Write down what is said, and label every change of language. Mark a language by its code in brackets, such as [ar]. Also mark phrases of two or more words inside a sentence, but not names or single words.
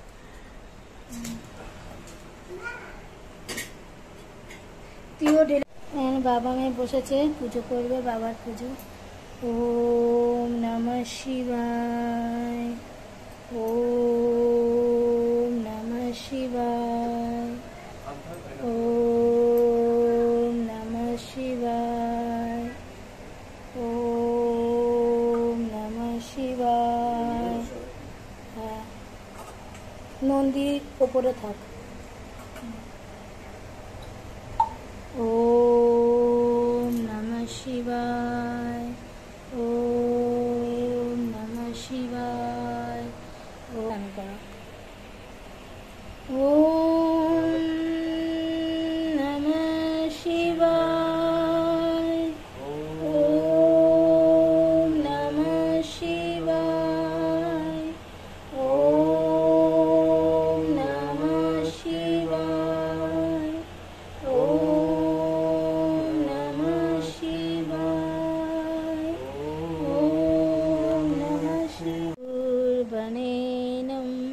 [bn] তুইও ঢেলে। বাবা মেয়ে বসেছে, পুজো করবে, বাবার পুজো। [sa] ওম নমঃ শিবায়, ওম নমঃ শিবায়, ওম নমঃ শিবায়, ওম নমঃ শিবায়। [bn] হ্যাঁ, নন্দী ওপরে থাক। [sa] ওম নমঃ শিবায়, ওম নমঃ শিবায়। [bn] ওম করো। [sa] ওম নমঃ শিবায়, ওম নমঃ শিবায়, ওম নমঃ শিবায়, ওম নমঃ শিবায়, ওম নমঃ শিবায়।